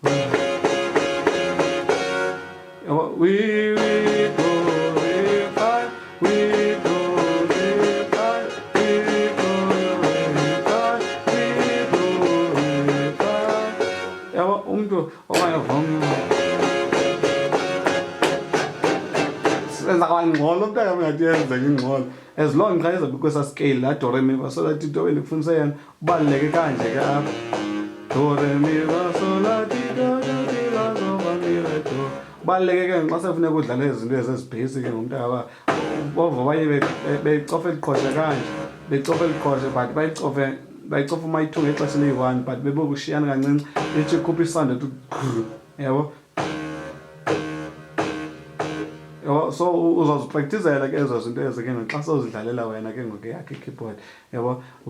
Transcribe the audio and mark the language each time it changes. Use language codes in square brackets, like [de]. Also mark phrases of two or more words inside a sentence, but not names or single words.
[xh] yabo [en] we glorify [xh] yabo umntu ongayivuma senza kwangcono umntana ngathi yenze ingcono [en] as long [xh] xa izabe kwesa scale la do re mi fa so la ti do endikufundise yena ubaluleke kanje ke apha do re mi fa so la ti do ti la do fa mi re do ubaluleke ke xa sefuneka udlala izinto ezibasic ngomntana bova abanye becofa eliqhoshe kanje becofa eliqhoshe but bayicofa uma-2 ngexesha eliyi-1 but bebokushiyana kancinci ithi ikhupha isando tu yabo so uzozipraktizela ke ezo zinto ezo ke naxa sowuzidlalela wena ke ngoku yakho i-keyboard yabo